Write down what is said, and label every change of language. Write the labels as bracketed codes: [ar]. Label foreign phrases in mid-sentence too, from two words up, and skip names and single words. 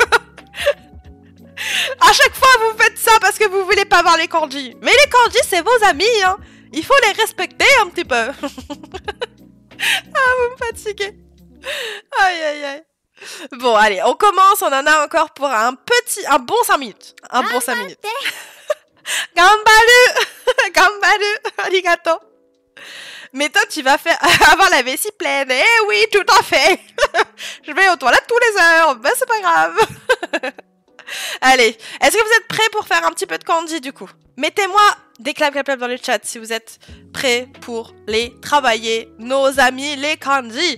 [fr] À chaque fois vous faites ça parce que vous voulez pas voir les kanji. Mais les kanji c'est vos amis, hein. Il faut les respecter un petit peu. Ah, vous me fatiguez. Aïe aïe aïe. Bon allez, on commence, on en a encore pour un bon 5 minutes. Un bon 5 minutes. Gambaru. [ja] 頑張る。ありがとう. [fr] Mais toi tu vas avoir la vessie pleine. Eh oui, tout à fait. Je vais aux toilettes tous les heures. Ben c'est pas grave. Allez, est-ce que vous êtes prêts pour faire un petit peu de kanji du coup? Mettez-moi des clap dans le chat si vous êtes prêts pour les travailler, nos amis les kanji.